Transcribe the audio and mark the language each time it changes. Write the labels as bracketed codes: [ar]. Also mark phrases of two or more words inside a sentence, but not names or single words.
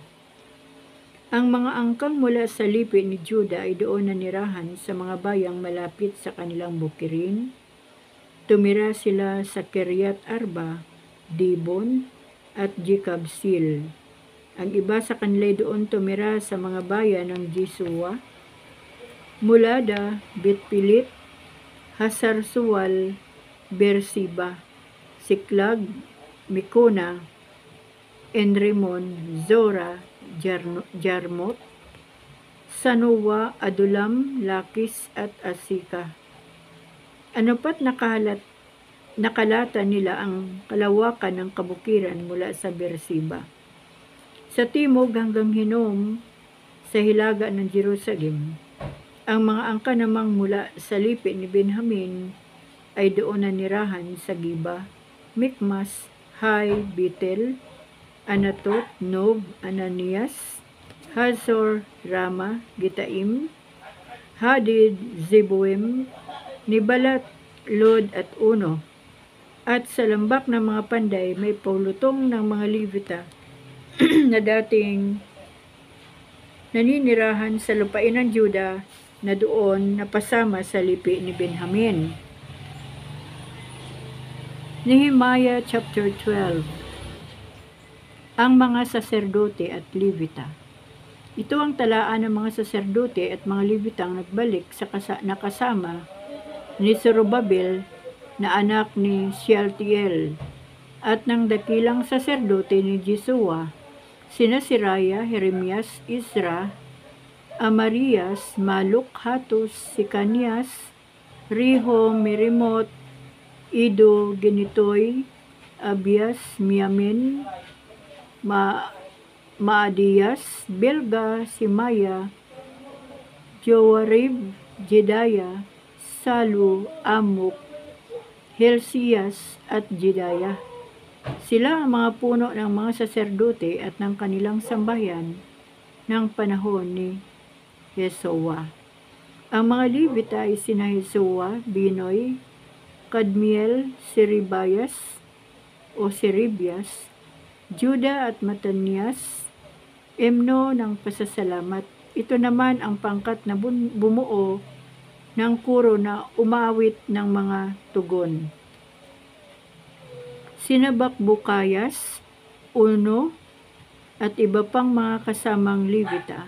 [tl] Ang mga angkang mula sa lipi ni Juda ay doon nanirahan sa mga bayang malapit sa kanilang bukirin. Tumira sila sa Kiryat Arba, Dibon, at Jekabsil. Ang iba sa kanila doon tumira sa mga bayan ng Jesua, Mulada, Betpilit, Hasarsual, Bersiba, Siklag, Mikona, Enrimon, Zora, Jarmot, Sanoa, Adulam, Lakis, at Asika. Ano pat nakalata nila ang kalawakan ng kabukiran mula sa Bersiba. Sa timog hanggang Hinom, sa hilaga ng Jerusalem, ang mga angka namang mula sa lipi ni Benjamin ay doon nanirahan sa Giba, Mikmas, Hai, Betel, Anatot, Nob, Ananias, Hazor, Rama, Gitaim, Hadid, Zeboim, Nibalat, Lod at Uno. At sa lambak ng mga panday may paulutong ng mga Levita na dating naninirahan sa lupain ng Juda na doon napasama sa lipi ni Benjamin. [en] Nehemiah chapter 12. [tl] Ang mga saserdote at Levita. Ito ang talaan ng mga saserdote at mga Levitang nagbalik sa nakasama ni Zorobabel na anak ni Shealtiel at ng dakilang saserdote ni Jesua, sina Seraya, Jeremias, Isra, Amarias, Maluk, Hatus, Sikanias, Riho, Merimot, Ido, Genitoy, Abias, Miamin, Maadias, Belga, Simaya, Joarib, Jedaya, Salu, Amuk, Helsias at Jedaya. Sila ang mga puno ng mga saserdote at ng kanilang sambahayan ng panahon ni Yesua. Ang mga Levita ay sina Yesua, Binoy, Kadmiel, Seribias o Seribias, Juda at Matanias, Emno ng pasasalamat. Ito naman ang pangkat na bumuo ng kuro na umawit ng mga tugon. Sina Bakbukayas, Uno, at iba pang mga kasamang Levita.